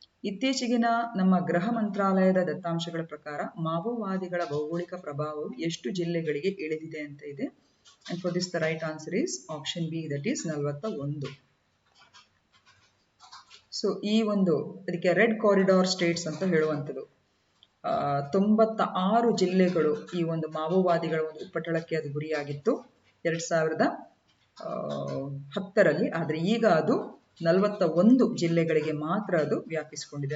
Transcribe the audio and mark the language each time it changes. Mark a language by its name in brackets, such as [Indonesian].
[Kannada] ಇತ್ತೀಚೆಗಿನ ನಮ್ಮ ಗೃಹ ಮಂತ್ರಾಲಯದ ದತ್ತಾಂಶಗಳ ಪ್ರಕಾರ ಮಾವೋವಾದಿಗಳ ಭೌಗೋಳಿಕ ಪ್ರಭಾವವು ಎಷ್ಟು ಜಿಲ್ಲೆಗಳಿಗೆ ಇಳಿದಿದೆ ಅಂತ ಇದೆ. [English] And for this the right answer is option B, that is 41. [Kannada] So ಈ ಒಂದು ಅದಕ್ಕೆ ರೆಡ್ ಕಾರಿಡಾರ್ ಸ್ಟೇಟ್ಸ್ ಅಂತ ಹೇಳುವಂಥದ್ದು, 96 ಜಿಲ್ಲೆಗಳು ಈ ಒಂದು ಮಾವೋವಾದಿಗಳ ಒಂದು ಉಪಟಳಕ್ಕೆ ಅದು ಗುರಿಯಾಗಿತ್ತು 2010ರಲ್ಲಿ. ಆದರೆ ಈಗ ಅದು 41 ಜಿಲ್ಲೆಗಳಿಗೆ ಮಾತ್ರ ಅದು ವ್ಯಾಪಿಸಿಕೊಂಡಿದೆ.